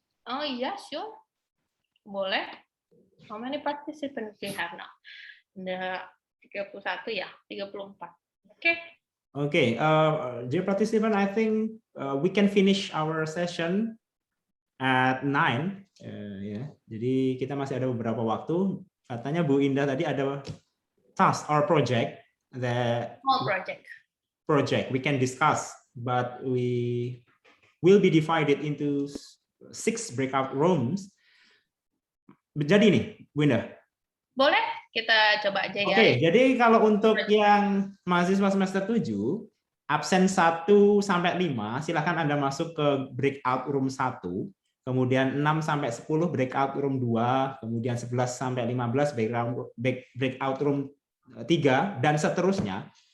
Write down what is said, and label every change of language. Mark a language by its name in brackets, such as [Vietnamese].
[Indonesian] Oh iya, [English] sure. [Indonesian] Boleh. [English] How many participants do you have now? [Indonesian] Udah 31 ya, 34. Okay. [English] Okay, dear participant, I think we can finish our session at 9. [Indonesian] Ya, jadi kita masih ada beberapa waktu. Katanya Bu Indah tadi ada [English] task or project that Small project we can discuss, but we will be divided into 6 breakout rooms. [Indonesian] Jadi nih, Bu Indah. Boleh, kita coba aja ya. Oke, jadi kalau untuk yang mahasiswa semester 7, absen 1 sampai 5, silakan Anda masuk ke breakout room 1, kemudian 6 sampai 10 breakout room 2, kemudian 11 sampai 15 breakout room 3, dan seterusnya.